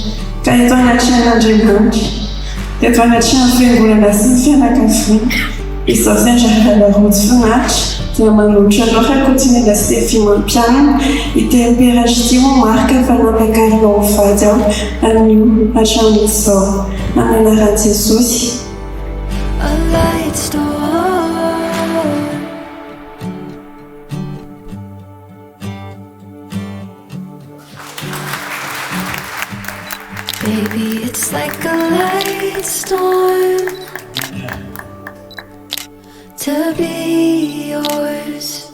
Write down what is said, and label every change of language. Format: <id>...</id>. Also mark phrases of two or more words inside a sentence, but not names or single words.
<mg>Ka eto anatrehan'Andriamanitra dia eto anatrehan'ny fiangonana sy ny fianakaviana izao sendra rojo finaritra dia manolotra anao fa ankoatran'ilay Stevy mampianina ity peratra ity ho marika fa nampakarina ho vady aho amin'io hatramin'izao amin'ny anaran'i Jesosy.</mg> <en>A light storm. Baby, it's like a light storm to be yours.</en>